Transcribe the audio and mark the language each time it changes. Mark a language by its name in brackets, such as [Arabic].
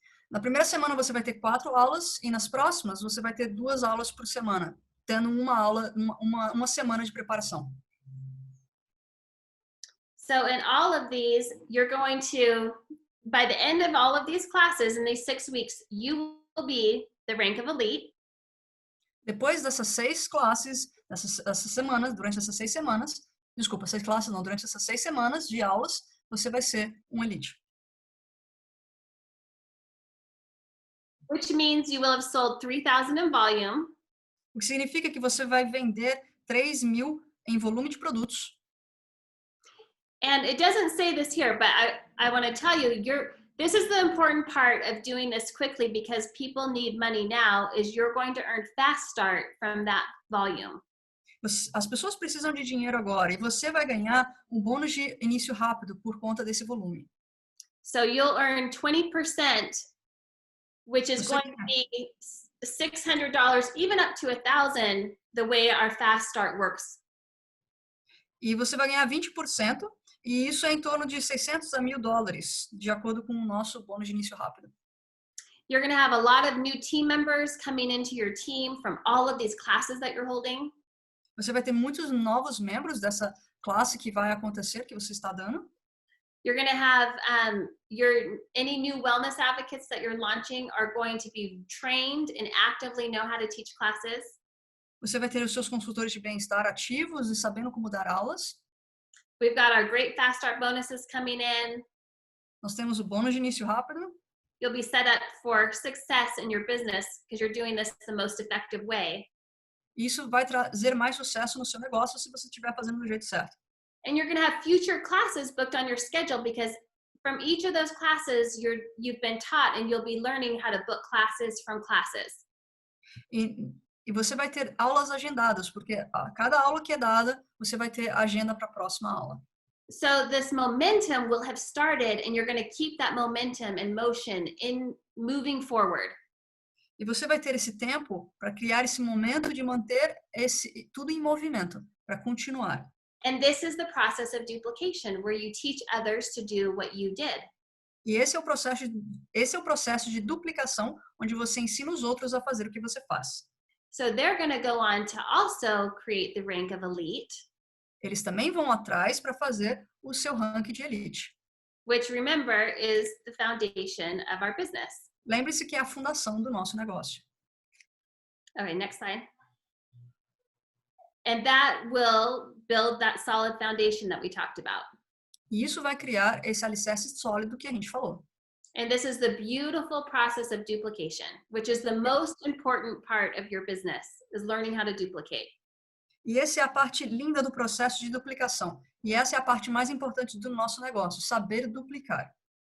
[Portuguese] Na primeira semana, você vai ter 4 aulas, e nas próximas, você vai ter 2 aulas por semana, tendo uma aula, uma semana de preparação. [English] So in all of these, you're going to, by the end of all of these classes, in these 6 weeks, you will be the rank of elite. [Portuguese] Depois dessas 6 classes, essas semanas, durante essas 6 semanas, desculpa, 6 classes não, durante essas 6 semanas de aulas, você vai ser um elite. [English] Which means you will have sold 3,000 in volume. [Portuguese] O que significa que você vai vender 3.000 em volume de produtos. [English] And it doesn't say this here, but I want to tell you, this is the important part of doing this quickly because people need money now, is you're going to earn fast start from that volume. [Portuguese] As pessoas precisam de dinheiro agora e você vai ganhar um bônus de início rápido por conta desse volume. [English] So you'll earn 20%, which is going to be $600, even up to $1,000, the way our fast start works. [Portuguese] E você vai ganhar 20%, e isso é em torno de $600 a $1.000, de acordo com o nosso bônus de início rápido. [English] You're going to have a lot of new team members coming into your team from all of these classes that you're holding. [Portuguese] Você vai ter muitos novos membros dessa classe que vai acontecer, que você está dando. [English] You're going to have any new wellness advocates that you're launching are going to be trained and actively know how to teach classes. [Portuguese] Você vai ter os seus consultores de bem-estar ativos e sabendo como dar aulas. [English] We've got our great fast start bonuses coming in. [Portuguese] Nós temos o bônus de início rápido. [English] You'll be set up for success in your business because you're doing this the most effective way. [Portuguese] Isso vai trazer mais sucesso no seu negócio se você estiver fazendo do jeito certo. [English] And you're going to have future classes booked on your schedule because from each of those classes you've been taught, and you'll be learning how to book classes from classes. [Portuguese] E você vai ter aulas agendadas, porque a cada aula que é dada, você vai ter agenda para a próxima aula. [English] So this momentum will have started, and you're going to keep that momentum in motion in moving forward. [Portuguese] E você vai ter esse tempo para criar esse momento de manter tudo em movimento, para continuar. [English] And this is the process of duplication, where you teach others to do what you did. [Portuguese] E esse é o processo de duplicação, onde você ensina os outros a fazer o que você faz. [English] So they're going to go on to also create the rank of elite. [Portuguese] Eles também vão atrás para fazer o seu ranking de elite. [English] Which, remember, is the foundation of our business. [Portuguese] Lembre-se que é a fundação do nosso negócio. [English] Okay, next slide. And that will build that solid foundation that we talked about. [Portuguese] E isso vai criar esse alicerce sólido que a gente falou. [English] And this is the beautiful process of duplication, which is the most important part of your business, is learning how to duplicate. [Portuguese] E essa é a parte linda do processo de duplicação. E essa é a parte mais importante do nosso negócio, saber duplicar.